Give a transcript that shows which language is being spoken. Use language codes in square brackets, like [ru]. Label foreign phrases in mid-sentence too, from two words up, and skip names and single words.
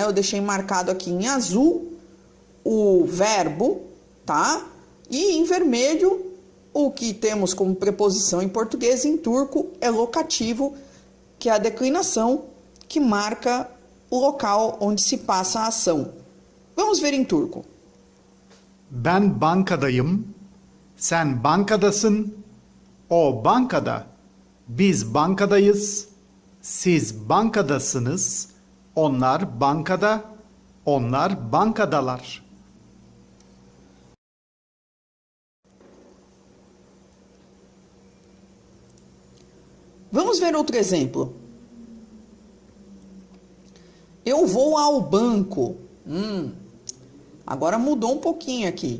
[pt] Eu deixei marcado aqui em azul o verbo, tá? E em vermelho o que temos como preposição em português e em turco é locativo, que é a declinação que marca o local onde se passa a ação. Vamos ver em turco. [tr] Ben bankadayım. Sen bankadasın. O bankada. Biz bankadayız. Siz bankadasınız. Onlar bankada. Onlar bankadalar. [pt] Vamos ver outro exemplo. Eu vou ao banco. Agora mudou um pouquinho aqui.